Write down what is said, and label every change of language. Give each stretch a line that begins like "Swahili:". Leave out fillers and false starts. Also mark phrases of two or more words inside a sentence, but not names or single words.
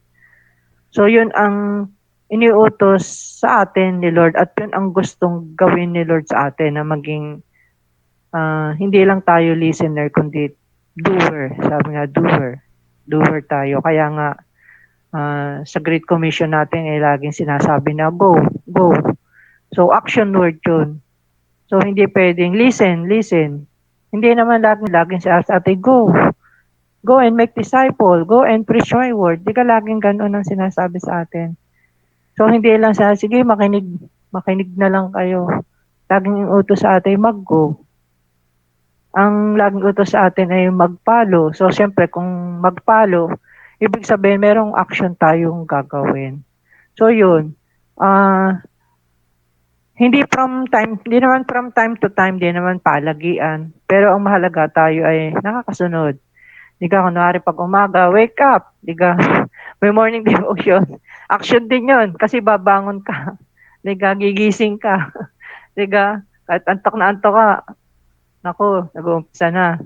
Filipino: So, yun ang iniutos sa atin ni Lord at yun ang gustong gawin ni Lord sa atin na maging hindi lang tayo listener kundi doer. Sabi nga doer tayo. Kaya nga sa Great Commission natin laging sinasabi na go. So
English: action word
Filipino: yun. So hindi pwedeng listen. Hindi naman laging sinasabi
English: go and make disciple, go and preach my word.
Filipino: Di ka laging ganoon ang sinasabi sa atin. So, hindi lang sige, makinig na lang kayo. Laging utos sa atin, mag-go. Ang laging utos sa atin ay mag-follow. So, siyempre, kung mag-follow, ibig sabihin, merong action tayong gagawin. So yun, hindi naman
English: from time to time,
Filipino: hindi naman palagian. Pero ang mahalaga tayo ay nakakasunod. 'Di ka kunwari 'pag umaga,
English: wake up,
Filipino: 'di ka? May
English: morning devotion.
Filipino: Action din 'yun kasi babangon ka, 'di ka, gigising ka, 'di ka? Kahit antok na antok ka, naku, nag-uumpisa na.